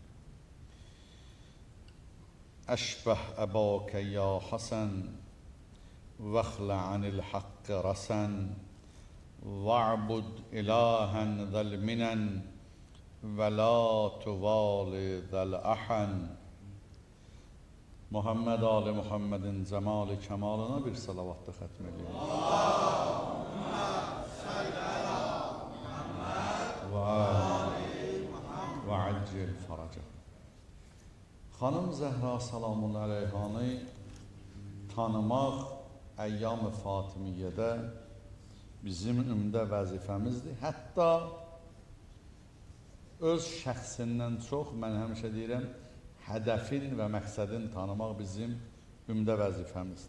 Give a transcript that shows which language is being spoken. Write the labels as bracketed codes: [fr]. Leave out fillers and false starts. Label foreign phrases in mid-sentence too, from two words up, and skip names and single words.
[ar] أشبه أباك يا حسن واخلع عن الحق رسن واعبد إلها ذا المنن ولا توالي ذا الأحن. [az] Muhammed Ali Muhammed'in cemali kemalına bir salavatla xətm ediyoruz. [ar] اللهم صل على محمد وعجل فرجه. [az] Xanım Zəhra salamun əleyhanı tanımaq Əyyam-ı Fatimiyyədə bizim ümdə vəzifəmizdir. Hətta öz şəxsindən çox, mən həmişə deyirəm, hədəfin və məqsədin tanımaq bizim ümdə vəzifəmizdir.